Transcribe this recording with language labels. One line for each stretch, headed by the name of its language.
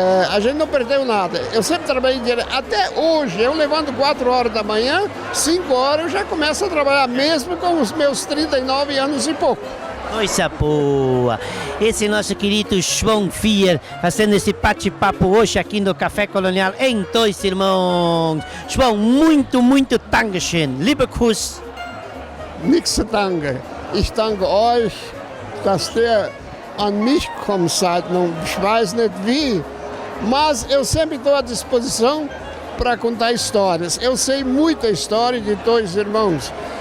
Portuguese: A gente não perdeu nada. Eu sempre trabalhei direto. Até hoje, eu levanto 4 horas da manhã, 5 horas eu já começo a trabalhar, mesmo com os meus 39 anos e pouco. Coisa boa! Esse nosso querido João Fier fazendo esse bate-papo hoje aqui no Café Colonial em Dois Irmãos. João, muito, muito Dankeschön.
German: Liebe Kuss. Nichts zu danken. Ich danke euch, dass ihr an mich gekommen seid. Ich weiß nicht wie,
Portuguese: mas eu sempre estou à disposição para contar histórias. Eu sei muita história de Dois Irmãos.